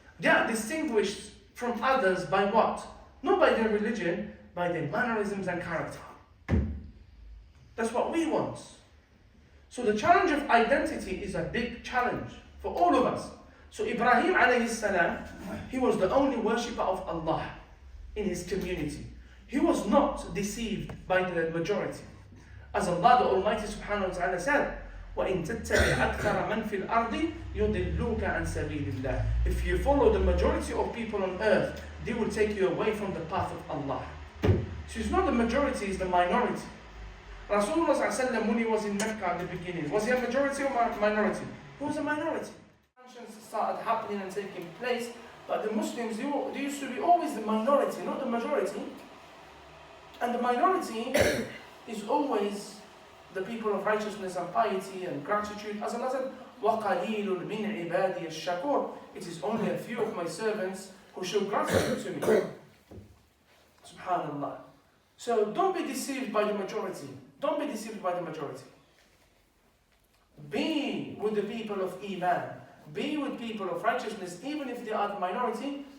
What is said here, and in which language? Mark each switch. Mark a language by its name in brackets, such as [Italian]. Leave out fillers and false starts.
[English] They are distinguished from others by what? Not by their religion, by their mannerisms and character. That's what we want. So the challenge of identity is a big challenge for all of us. So Ibrahim alayhi salam, he was the only worshipper of Allah in his community. He was not deceived by the majority. As Allah the Almighty subhanahu wa ta'ala said, [Arabic] وَإِن تَتَّبِعْ أَكْثَرَ مَنْ فِي الْأَرْضِ يُضِلُّوكَ عَنْ سَبِيلِ اللَّهِ. [English] If you follow the majority of people on earth, they will take you away from the path of Allah. So it's not the majority, it's the minority. Rasulullah sallallahu alaihi wasallam, when he was in Mecca at the beginning, was he a majority or minority? He was a minority. Expansions started happening and taking place, but the Muslims, they used to be always the minority, not the majority. And the minority is always the people of righteousness and piety and gratitude. As Allah said, [Arabic] وَقَلِيلٌ مِنْ عِبَادِيَ الشَّكُورِ. [English] It is only a few of my servants who show gratitude to me. Subhanallah. So don't be deceived by the majority. Don't be deceived by the majority. Be with the people of Iman. Be with people of righteousness, even if they are the minority.